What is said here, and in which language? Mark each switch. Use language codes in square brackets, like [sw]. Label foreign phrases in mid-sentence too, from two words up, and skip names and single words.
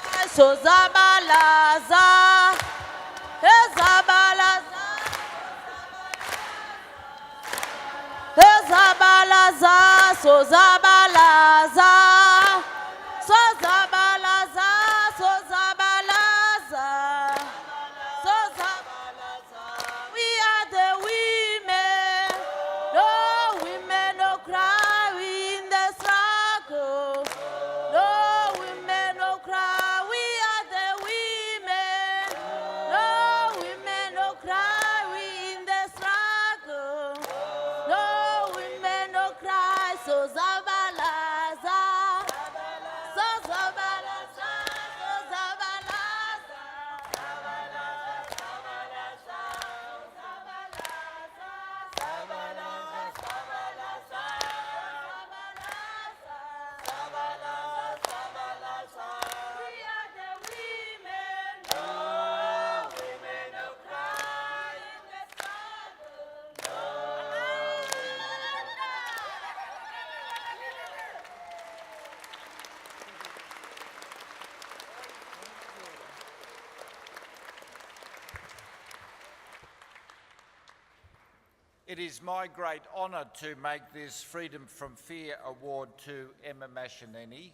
[zu] sozabalaza, ezabalaza, ezabalaza, sozabalaza, sozabalaza, sozabalaza, sozabalaza. [en] We are the women, no women no cry, we in the struggle. No women no cry, we are the women. No women no cry, we in the struggle. No women no cry, [zu] so zabalaza, so zabalaza, so zabalaza, zabalaza, zabalaza, zabalaza, zabalaza. [en] We are the women, no women no cry in the struggle. It is my great honour to make this Freedom from Fear Award to Emma Mashinini.